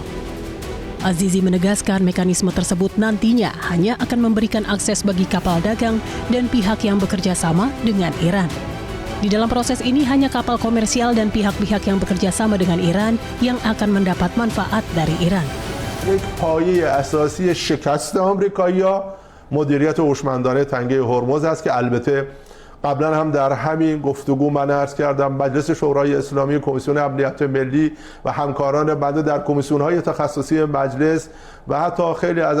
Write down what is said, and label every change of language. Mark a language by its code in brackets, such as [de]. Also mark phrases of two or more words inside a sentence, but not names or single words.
[id] Azizi menegaskan mekanisme tersebut nantinya hanya akan memberikan akses bagi kapal dagang dan pihak yang bekerja sama dengan Iran. Di dalam proses ini hanya kapal komersial dan pihak-pihak yang bekerja sama dengan Iran yang akan mendapat manfaat dari Iran. [fa] یک پایه اساسی شکست آمریکایی‌ها مدیریت هوشمندانه تنگه هرمز است که البته قبلا هم در همین گفتگو من عرض کردم مجلس شورای اسلامی، کمیسیون امنیت ملی و همکاران بنده در کمیسیون‌های تخصصی مجلس و حتی خیلی از